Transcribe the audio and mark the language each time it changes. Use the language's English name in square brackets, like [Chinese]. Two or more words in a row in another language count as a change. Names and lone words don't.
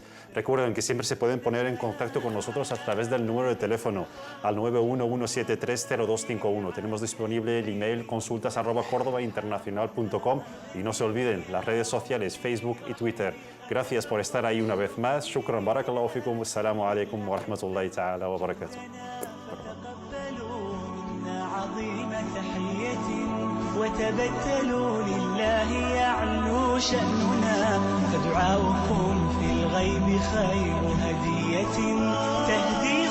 [Spanish] Recuerden que siempre se pueden poner en contacto con nosotros a través del número de teléfono al 911730251. Tenemos disponible el email consultas@cordobainternacional.com y no se olviden las redes sociales Facebook y Twitter. Gracias por estar ahí una vez más. [Arabic] شكرا، بارك الله فيكم، السلام عليكم ورحمة الله تعالى وبركاته. وتبتلوا لله يعلو شأننا فدعاؤكم في الغيب خير هدية تهدي